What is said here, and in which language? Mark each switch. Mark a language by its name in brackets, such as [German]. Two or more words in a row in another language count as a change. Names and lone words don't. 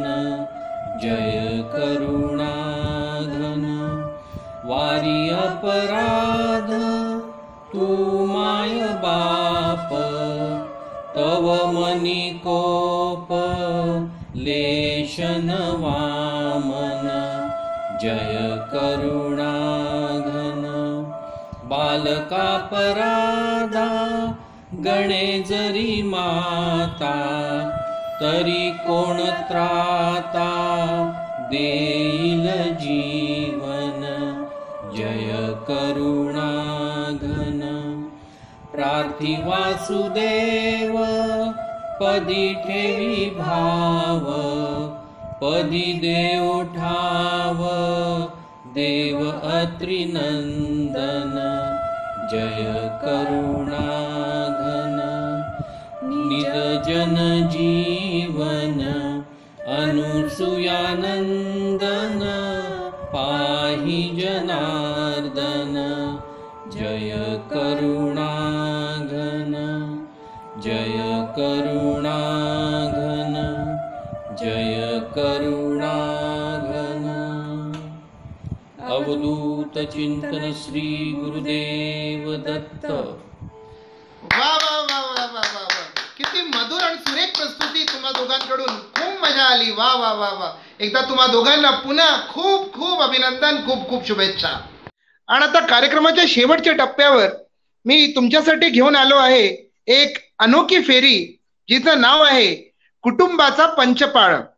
[Marathi] जय करुणा घन वारी अपराध तू माय बाप, तव मनी कोप लेशन वामन. जय करुणा घन बालकापराधा गणे जरी माता, तरी कोण त्राता देईल जीवन. करुणाघन प्रार्थी वासुदेव पदी ठेवी भाव पदी देव ठाव देव अत्रिनंदन जय करुणाघन निज जन जीवन अनुसुयानंदन पाहि जनार्दन जय करुणाघन जय करुणाघन जय करुणाघन अवधूत चिंतन श्री गुरुदेव दत्त. वा वा वा वा वा वा वा, किती मधुर आणि सुरेख प्रस्तुती तुम्हा दोघांकडून. खूप मजा आली. वा वा वा वा. एकदा तुम्हा दोघांना पुन्हा खूप खूप अभिनंदन, खूप खूप शुभेच्छा. आणि आता कार्यक्रमाच्या शेवटच्या टप्प्यावर मी तुमच्यासाठी घेऊन आलो आहे एक अनोखी फेरी, जिचं नाव आहे कुटुंबाचा पंचपाळ.